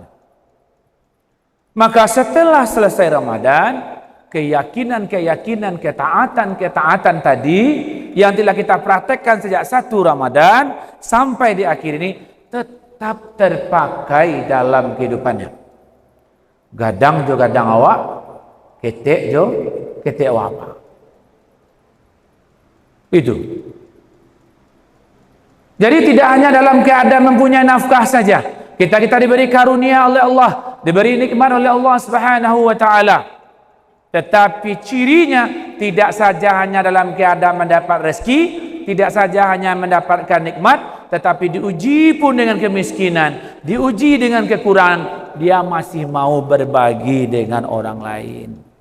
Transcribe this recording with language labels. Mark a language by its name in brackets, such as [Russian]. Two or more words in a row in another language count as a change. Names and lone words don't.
[Indonesian] Maka setelah selesai Ramadan, keyakinan-keyakinan, ketaatan-ketaatan tadi yang telah kita praktekkan sejak 1 Ramadan sampai di akhir ini tetap terpakai dalam kehidupannya. [Minangkabau] Gadang jo gadang awak, ketek jo ketek awak. [Indonesian] Itu. Jadi tidak hanya dalam keadaan mempunyai nafkah saja. Kita diberi karunia oleh Allah, diberi nikmat oleh Allah [Arabic] سبحانه وتعالى. [Indonesian] Tetapi cirinya tidak saja hanya dalam keadaan mendapat rezeki, tidak saja hanya mendapatkan nikmat, tetapi diuji pun dengan kemiskinan, diuji dengan kekurangan, dia masih mau berbagi dengan orang lain.